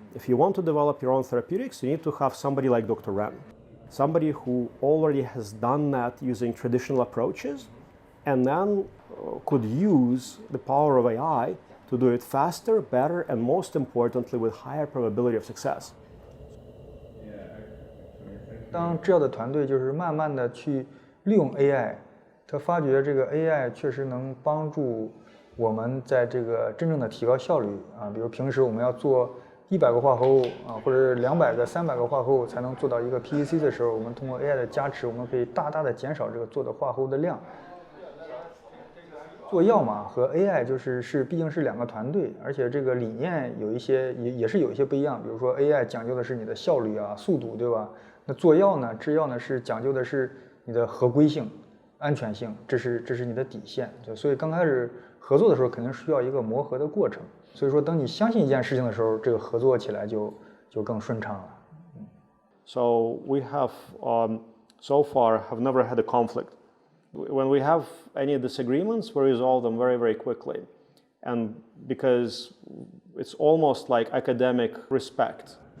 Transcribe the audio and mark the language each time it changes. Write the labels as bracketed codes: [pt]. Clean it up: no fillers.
[en] If you want to develop your own therapeutics, you need to have somebody like Dr. Ren, somebody who already has done that using traditional approaches, and then could use the power of AI to do it faster, better, and most importantly, with higher probability of success. [zh] 当制药的团队就是慢慢的去利用 AI， 他发觉这个 AI 确实能帮助我们在这个真正的提高效率啊，比如平时我们要做 100个画后或者200个、300个画后才能做到一个 PEC 的时候，我们通过 AI 的加持，我们可以大大的减少这个做的画后的量。做药嘛和 AI 毕竟是2个团队，而且这个理念有一些也是有一些不一样。比如说 AI 讲究的是你的效率啊、速度，对吧？那做药呢、制药呢是讲究的是你的合规性、安全性，这是你的底线。所以刚开始合作的时候肯定需要一个磨合的过程。所以说，等你相信一件事情的时候，这个合作起来就更顺畅了。 [en] So we have so far have never had a conflict. When we have any disagreements, we resolve them very, very quickly. And because it's almost like academic respect.